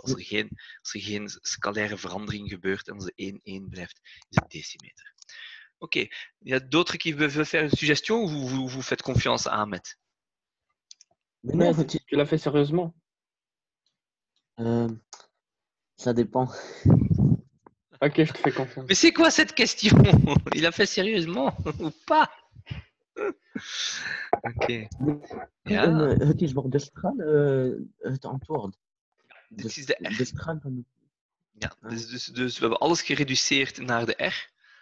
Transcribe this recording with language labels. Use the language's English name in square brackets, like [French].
[Dutch] Als er geen scalaire verandering gebeurt en als de 1 blijft, is het decimeter. Ok. [French] Il y a d'autres qui veulent faire une suggestion ou vous faites confiance à Ahmed? Non, tu l'as fait sérieusement. Ça dépend. Ok, je te fais confiance. Mais c'est quoi cette question? Il a fait sérieusement ou pas? [Dutch] Oké. Ja. Het is voor de straal het antwoord. Dit is de R. De straal van... Ja, dus we hebben alles gereduceerd naar de R.